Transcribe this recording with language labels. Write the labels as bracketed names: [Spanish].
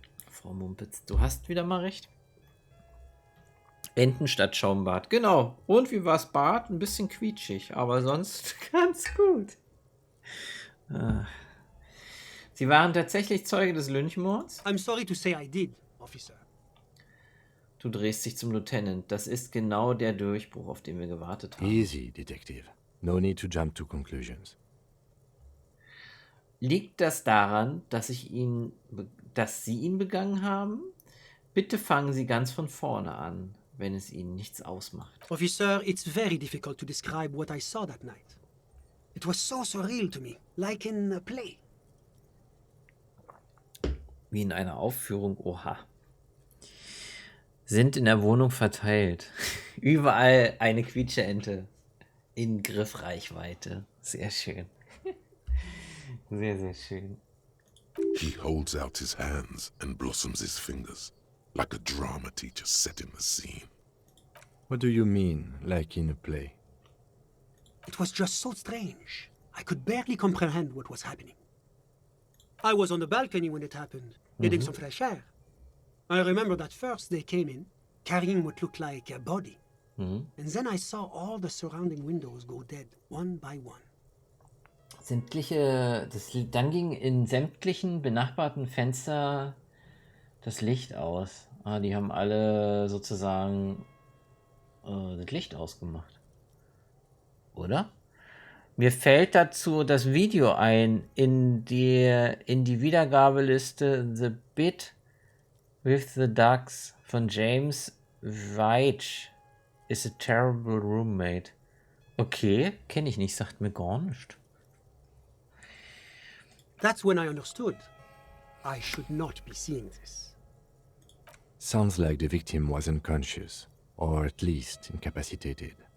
[German] Frau Mumpitz, du hast wieder mal recht. Enten statt Schaumbad. Genau. Und wie war's Bad? Ein bisschen quietschig, aber sonst ganz gut. Sie waren tatsächlich Zeuge des Lynchmords? [English] I'm sorry to say I did, officer. [German] Du drehst dich zum Lieutenant. Das ist genau der Durchbruch, auf den wir gewartet haben. [English] Easy, Detective. No need to jump to conclusions. [German] Liegt das daran, dass Sie ihn begangen haben? Bitte fangen Sie ganz von vorne an, wenn es Ihnen nichts ausmacht. [English] Officer, it's very difficult to describe what I saw that night. It was so surreal to me, like in a play. [German] Wie in einer Aufführung, oha. Sind in der Wohnung verteilt. Überall eine Quietscheente in Griffreichweite. Sehr schön. Sehr, sehr schön. [English] He holds out his hands and blossoms his fingers, like a drama teacher setting the scene. What do you mean, like in a play? It was just so strange. I could barely comprehend what was happening. I was on the balcony when it happened, getting some fresh air. I remember that first they came in, carrying what looked like a body. And then I saw all the surrounding windows go dead, one by one. [German] Dann ging in sämtlichen benachbarten Fenster das Licht aus. Die haben alle sozusagen das Licht ausgemacht. Oder? Mir fällt dazu das Video ein in die Wiedergabeliste The Bit with the Ducks von James Veitch is a terrible roommate. Okay, kenne ich nicht, sagt mir gar nichts. [English] That's when I understood. I should not be seeing this. Sounds like the victim was unconscious, or at least incapacitated.